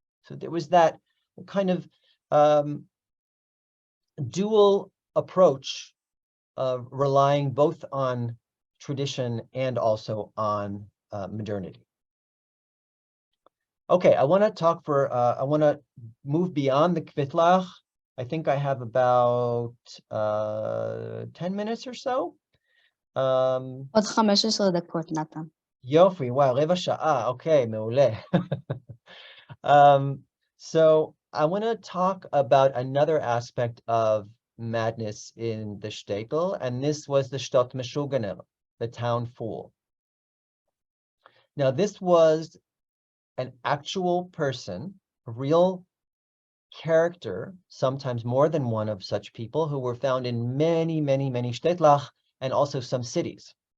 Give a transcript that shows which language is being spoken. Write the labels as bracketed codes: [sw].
[en] So there was that kind of dual approach of relying both on tradition and also on modernity. Okay, I want to talk I want to move beyond the kvitlach. I think I have about 10 minutes or so. [he] עוד 15 דקות, נתן. יופי, וואו, רבע שעה, אוקיי, מעולה. [en] So I want to talk about another aspect of madness in the shtetl, and this was the shtot meshuganer, the town fool. Now, this was an actual person, a real character, sometimes more than one of such people, who were found in many, many, many shtetlach and also some cities.